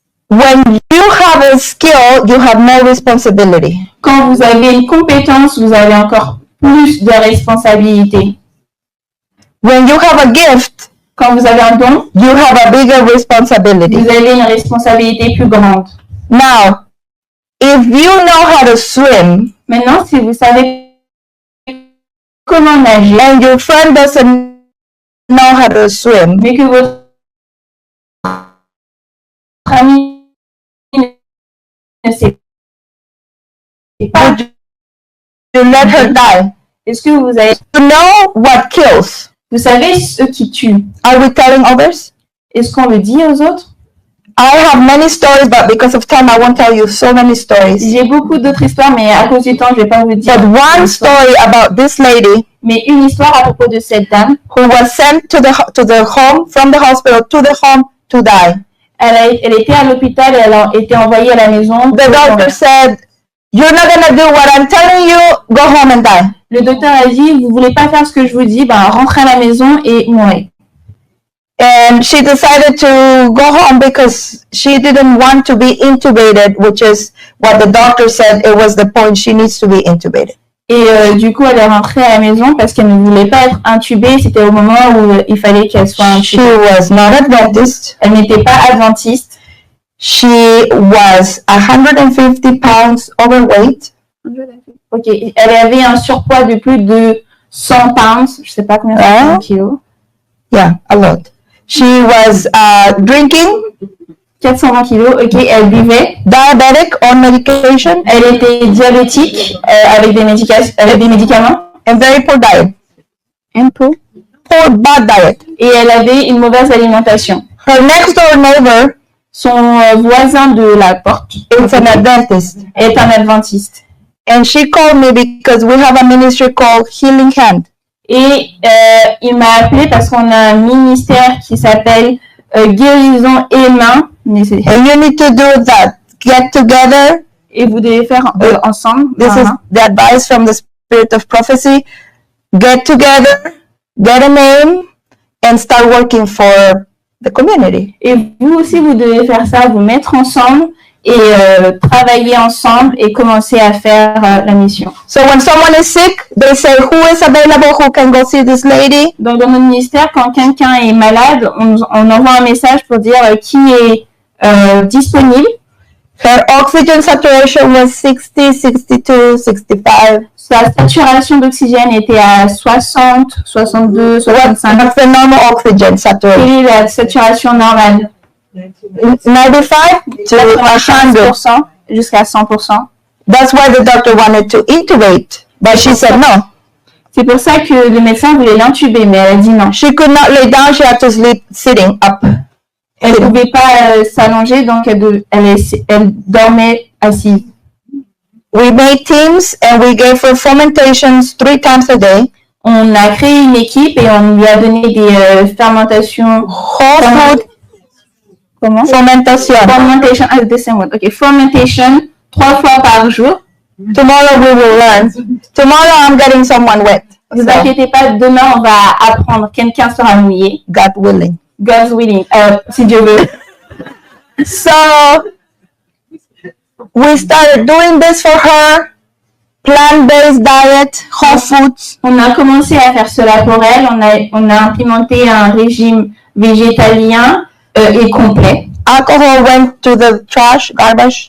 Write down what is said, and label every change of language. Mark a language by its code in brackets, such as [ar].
[en] When you have a skill, you have more responsibility. [fr] Quand vous avez une compétence, vous avez encore plus de responsabilités. [en] When you have a gift, [fr] Quand vous avez un don, [en] you have a bigger responsibility. [fr] vous avez une responsabilité plus grande. [en] Now, if you know how to swim [fr] Maintenant, si vous savez comment nager, [en] and your friend doesn't know how to swim, [fr] mais que votre ami ne sait pas, [en] would you let her die? [fr] est-ce que vous avez, [en] You know what kills. [fr] vous savez ce qui tue? [en] Are we telling others? [fr] Est-ce qu'on le dit aux autres? [en] I have many stories, but because of time, I won't tell you so many stories. [fr] J'ai beaucoup d'autres histoires, mais à cause du temps, je vais pas vous dire. [en] But one story about this lady [fr] Mais une histoire à propos de cette dame. [en] who was sent to the home, from the hospital to the home to die. [fr] Elle était à l'hôpital et elle a été envoyée à la maison. [en] The doctor said, "You're not gonna do what I'm telling you. Go home and die." [fr] Le docteur a dit, vous voulez pas faire ce que je vous dis, ben rentrez à la maison et mourrez. [en] And she decided to go home because she didn't want to be intubated, which is what the doctor said. It was the point she needs to be intubated. [fr] Et du coup, elle est rentrée à la maison parce qu'elle ne voulait pas être intubée. C'était au moment où il fallait qu'elle soit [en] She [fr] intubée. [en] was not Adventist. [fr] Elle n'était pas adventiste. [en] She was 150 pounds overweight. [fr] Ok, elle avait un surpoids de plus de 100 pounds. Je sais pas combien c'est, kilos. [en] Yeah, a lot. She was drinking, [fr] 420 kilos. Ok, elle buvait. [en] diabetic, on medication, [fr] Elle était diabétique avec des médicaments. [en] and very poor diet. Poor, bad diet. [fr] Et elle avait une mauvaise alimentation. [en] Her next door neighbor [fr] Son voisin de la porte [en] is an Adventist. [fr] est un adventiste. [en] And she called me because we have a ministry called Healing Hand. [fr] Et il m'a appelé parce qu'on a un ministère qui s'appelle Guérison et Main. [en] And you need to do that. Get together. [fr] Et vous devez faire ensemble. [en] This is the advice from the Spirit of Prophecy. get together, get a name, and start working for the community. [fr] Et vous aussi, vous devez faire ça, vous mettre ensemble et travailler ensemble et commencer à faire la mission. [en] So when someone is sick, they say, who is available, who can go see this lady? [fr] Donc, dans notre ministère, quand quelqu'un est malade, on envoie un message pour dire qui est disponible. [en] Her oxygen saturation was 60, 62, 65. [fr] Sa saturation d'oxygène était à 60, 62, 65. [en] What's the normal oxygen saturation? [fr] Quelle est la saturation normale? [en] 95 to 100. [fr] 95% jusqu'à 100%. [en] That's why the doctor wanted to intubate, but she said no. [fr] C'est pour ça que le médecin voulait l'intuber, mais elle a dit non. [en] She could not lay down, she had to sleep sitting up. [fr] Elle ne pouvait pas s'allonger, donc elle dormait assise. [en] We made teams and we gave her fomentations 3 times a day. [fr] On a créé une équipe et on lui a donné des fermentations. [en] Whole food. [fr] Comment? [en] Fermentation. Fermentation, the same word. [fr] Okay, fermentation 3 fois par jour. [en] Tomorrow we will learn. Tomorrow I'm getting someone wet. [fr] Ne vous inquiétez pas, demain on va apprendre. Quelqu'un sera mouillé. [en] God willing. God's willing. [fr] Si Dieu veut. [en] So we started doing this for her. Plant-based diet, whole foods. [fr] On a commencé à faire cela pour elle. On a implémenté un régime végétalien et complet. [en] Alcohol went to the trash, garbage.